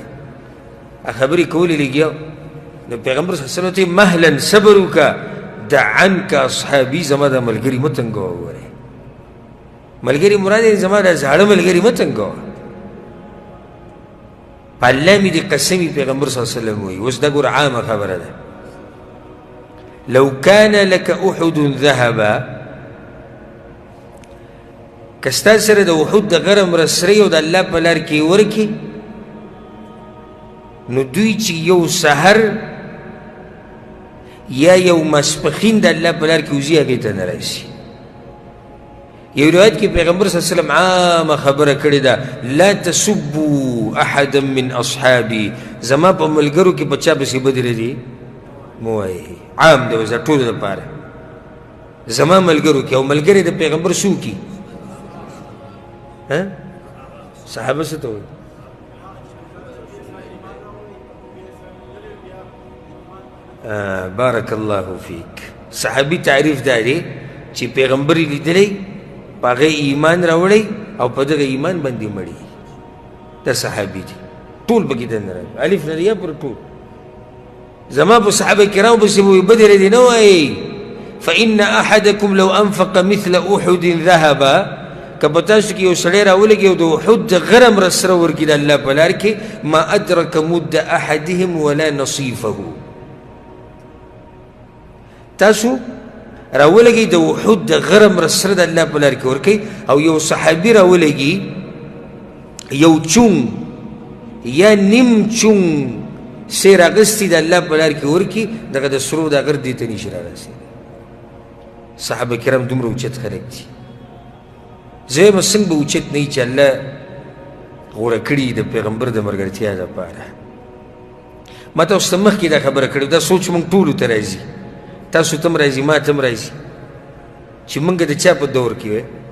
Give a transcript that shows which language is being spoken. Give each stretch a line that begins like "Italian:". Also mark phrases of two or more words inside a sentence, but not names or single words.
Pashto: خبرې کولې لګیا، نو پیغمبر
Arabic: صلی الله علیه وسلم
Pashto: ته مهلا صبر وکړه،
Arabic: دع عنک اصحابي،
Pashto: زما دا ملګري مه تنګوه. وګورئ ملګري مراد یې زما دا زاړه ملګري مه تنګوه. په الله مې دې قسمي پیغمبر
Arabic: صلی الله علیه وسلم
Pashto: وایي. اوس دا ګوره عامه خبره ده،
Arabic: لو كان لك احد ذهبا،
Pashto: که ستا سره د احد د غرم رسرۍ او د الله په لار کې ورکړي، نو دوی چې یو سحر یا یو ماسپښین د الله په لار کې وځي هغې ته نه راشي. یو روایت کې پیغمبر
Arabic: صلی الله علیه وسلم
Pashto: عامه خبره کړې ده،
Arabic: لا تسبوا احدا من اصحابي،
Pashto: زما په ملګرو کې په چا پسې بدې ردې مه وایئ. عام دی اوس د ټولو دپاره، زما ملګرو کې، او ملګري د پیغمبر څوک دي؟ صحابه څه ته وایي؟
Arabic: بارک الله فیک.
Pashto: صحابي تعریف دا دی چې پیغمبر یې لیدلی، په هغه ایمان راوړی او په دغه ایمان باندې مړي. دا صحابي دي طول پکې دننه راغلي الف نه یا پر ټول زما په صحابه کرام پسې به بدر دي نه وایي
Arabic: فإن أحدكم لو أنفق مثل أحد ذهبا
Pashto: که په تاسو کې یو سړی راولګي او د احد غرم را سره ورکړي د الله په لار کې
Arabic: ما أدرك مد أحدهم ولا نصيفه
Pashto: تاسو راولګي د احد غرم را سره د الله په لار کې ورکړي او یو صحابي راولګي یو چون یا نیم چون سیر اغستی د الله په لار کې ورکړي دغه د سرو د غر دې ته نشي رارسېدی صحابه کرام دومره اوچت خلک دي زه یم څنګه به اوچت نه وي چې الله غوره کړي د پیغمبر د ملګرتیا دپاره ما تاسو ته مخکې دا خبره کړې دا سوچ موږ ټولو ته راځي تاسو ته هم راځي ما ته هم راځي چې موږ د چا په دور کې وی